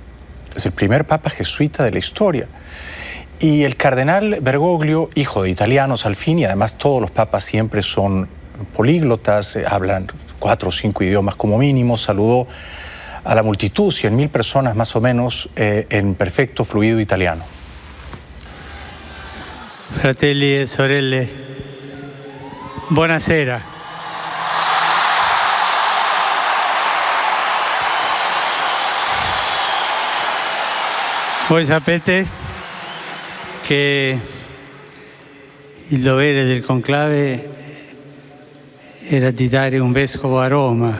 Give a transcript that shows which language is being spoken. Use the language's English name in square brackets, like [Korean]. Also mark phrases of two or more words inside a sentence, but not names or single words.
[Spanish] Es el primer papa jesuita de la historia. Y el cardenal Bergoglio, hijo de italianos al fin, y además todos los papas siempre son políglotas, hablan 4 o 5 idiomas como mínimo, saludó a la multitud, 100.000 personas más o menos, en perfecto fluido italiano. [Italian] Fratelli e sorelle, buonasera. Voi sapete che il dovere del conclave era di dare un vescovo a Roma.